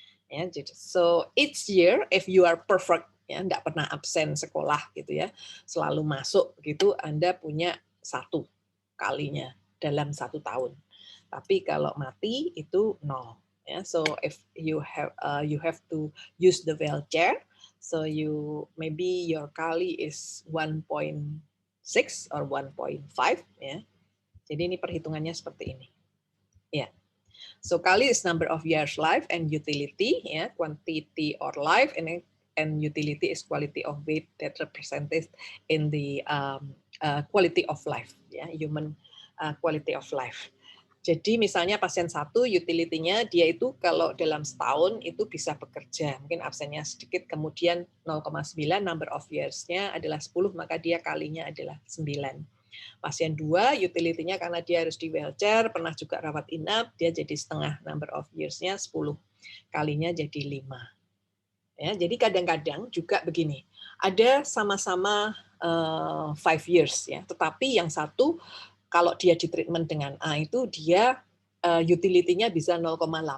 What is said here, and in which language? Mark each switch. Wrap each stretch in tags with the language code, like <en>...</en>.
<en>Yeah, so each year, if you are perfect,</en> <id>ya, nggak pernah absen sekolah gitu ya, selalu masuk gitu, Anda punya 1 kalinya dalam 1 tahun. Tapi kalau mati itu 0.</id> <en>Ya, so if you have to use the wheelchair, so maybe your KALI is 1.6 or 1.5 ya.</en> <id>Jadi ini perhitungannya seperti ini. Ya.</id> <en>So KALI is number of years life and utility ya, quantity or life, and utility is quality of weight that represented in the quality of life ya, human quality of life.</en> <id>Jadi misalnya pasien 1 utility-nya dia itu kalau dalam setahun itu bisa bekerja, mungkin absennya sedikit, kemudian 0,9 number of years-nya adalah 10, maka dia kalinya adalah 9. Pasien 2 utility-nya karena dia harus di wheelchair, pernah juga rawat inap, dia jadi setengah, number of years-nya 10, kalinya jadi 5. Ya, jadi kadang-kadang juga begini, ada sama-sama 5 years ya, tetapi yang satu kalau dia di treatment dengan A itu dia utility-nya bisa 0,8.</id>